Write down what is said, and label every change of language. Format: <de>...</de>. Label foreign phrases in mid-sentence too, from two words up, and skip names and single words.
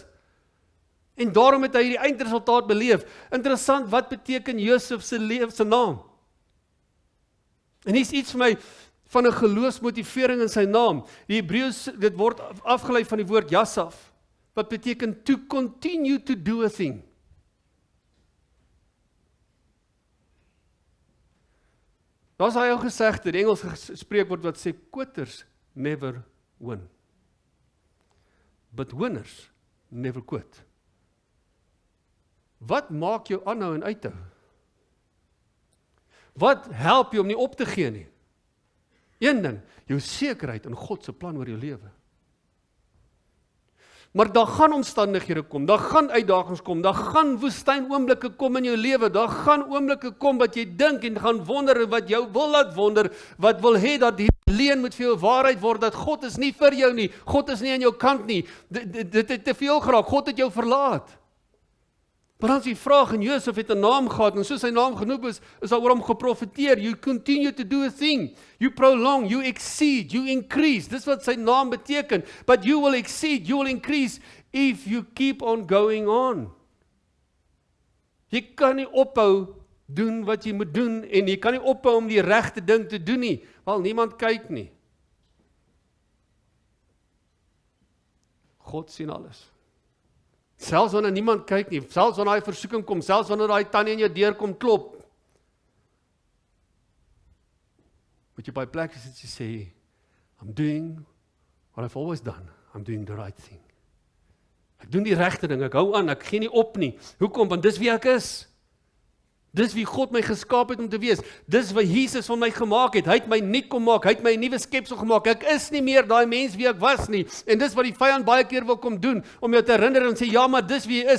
<af>En daarom het hy die eindresultaat beleef. Interessant, wat beteken Josef se naam? En hier's iets vir my van 'n geloofsmotivering in sy naam. Die Hebreëus, dit word afgelei van die woord Yasaf, wat beteken</af> <en>to continue to do a thing.</en> <af>Daar's hy ou gesegde, die Engels spreekwoord wat sê,</af> <en>quitters never win. But winners never quit.</en> <af>Wat maak jou aanhou en uithou? Wat help jou om nie op te gee nie? Een ding, jou sekerheid in God se plan oor jou lewe. Maar daar gaan omstandighede kom, daar gaan uitdagings kom, daar gaan woestynoomblikke kom in jou lewe, daar gaan oomblikke kom wat jy dink en gaan wonder, wat jou wil laat wonder, wat wil hê dat die leuen moet vir jou waarheid word, dat God is nie vir jou nie, God is nie aan jou kant nie, dit het te veel geraak, God het jou verlaat. Maar dan is die vraag, en Josef het 'n naam gehad, en soos sy naam genoem is daar oor hom geprofeteer,</af> <en>you continue to do a thing, you prolong, you exceed, you increase,</en> <af>dis wat sy naam beteken,</af> <en>but you will exceed, you will increase, if you keep on going on.</en> <af>Jy kan nie ophou doen wat jy moet doen, en jy kan nie ophou om die regte ding te doen nie, want niemand kyk nie. God sien alles. Selfs wanneer niemand kyk nie, selfs wanneer daai versoeking kom, selfs wanneer daai tannie in jou deur kom klop, moet jy by plek is dat jy sê,</af> <en>I'm doing what I've always done, I'm doing the right thing.</en> <af>Ek doen die regte ding, ek hou aan, ek gee nie op nie. Hoekom? Want dis wie ek is. Dis wie God my geskaap het om te wees. Dis wat Jesus van my gemaak het. Hy het my nuut kom maak. Hy het my 'n nuwe skepsel gemaak. Ek is nie meer daai mens wie ek was nie. En dis wat die vyand baie keer wil kom doen, om jou te herinner en sê, ja, maar dis wie jy is.</af>